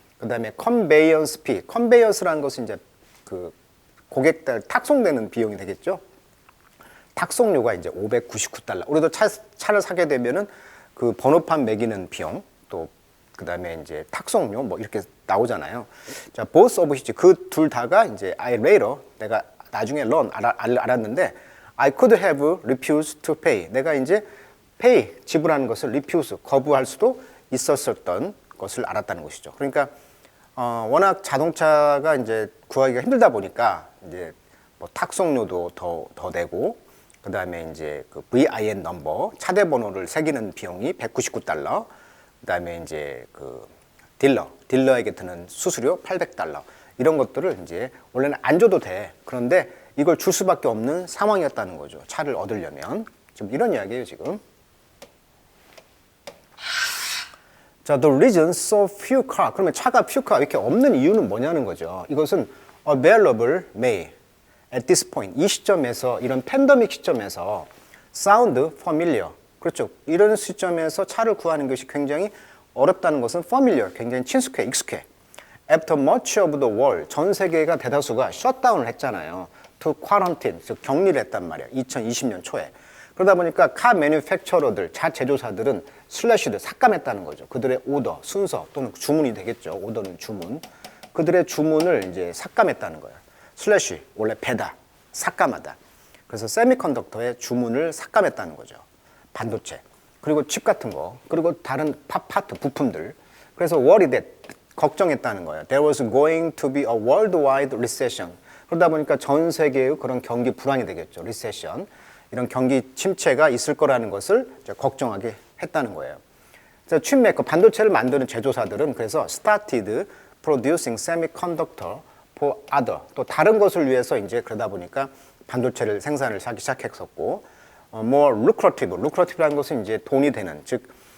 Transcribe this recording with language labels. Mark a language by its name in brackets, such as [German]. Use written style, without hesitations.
[Korean] 그다음에 컨베이언스 피, 컨베이언스라는 것은 이제 그 고객들 탁송되는 비용이 되겠죠. 탁송료가 이제 $599. 우리도 차를 사게 되면은 그 번호판 매기는 비용, 또 그다음에 이제 탁송료 뭐 이렇게 나오잖아요. [English] 자, both of which, [Korean] 그 둘 다가 이제 [English] I later, [Korean] 내가 나중에 알았는데 [English] I could have refused to pay. [Korean] 내가 이제 pay, 지불하는 것을 refuse, 거부할 수도 있었던 것을 알았다는 것이죠. 그러니까 워낙 자동차가 이제 구하기가 힘들다 보니까 이제 뭐 탁송료도 더 내고, 그 다음에 이제 그 VIN 넘버, 차대 번호를 새기는 비용이 $199. 그 다음에 이제 그 딜러에게 드는 수수료 $800. 이런 것들을 이제 원래는 안 줘도 돼. 그런데 이걸 줄 수밖에 없는 상황이었다는 거죠. 차를 얻으려면. 지금 이런 이야기예요, 지금. [English] 자, the reason so few car. [Korean] 그러면 차가 [English] few car [Korean] 이렇게 없는 이유는 뭐냐는 거죠. 이것은 [English] available may at this point. [Korean] 이 시점에서, 이런 팬데믹 시점에서 [English] sound familiar. [Korean] 그렇죠. 이런 시점에서 차를 구하는 것이 굉장히 어렵다는 것은 familiar, 굉장히 친숙해, 익숙해. [English] After much of the world, [Korean] 전 세계가 대다수가 셧다운을 했잖아요. [English] To quarantine, [Korean] 즉 격리를 했단 말이에요. 2020년 초에. 그러다 보니까 카 매뉴팩처러들, 차 제조사들은 슬래시드, 삭감했다는 거죠. 그들의 오더, 순서 또는 주문이 되겠죠. 오더는 주문. 그들의 주문을 이제 삭감했다는 거예요. 슬래시, 원래 배다, 삭감하다. 그래서 세미컨덕터의 주문을 삭감했다는 거죠. 반도체, 그리고 칩 같은 거, 그리고 다른 파트, 부품들. 그래서 [English] worried that, [Korean] 걱정했다는 거예요. [English] There was going to be a worldwide recession. [Korean] 그러다 보니까 전 세계의 그런 경기 불황이 되겠죠. [English] recession. [Korean] 이런 경기 침체가 있을 거라는 것을 이제 걱정하게 했다는 거예요. 그래서 칩메이커, 반도체를 만드는 제조사들은 그래서 [English] started producing semiconductor for other, [Korean] 또 다른 것을 위해서 이제 그러다 보니까 반도체를 생산을 하기 시작했었고, [English] more lucrative [Korean] 라는 것은 이제 돈이 되는, 즉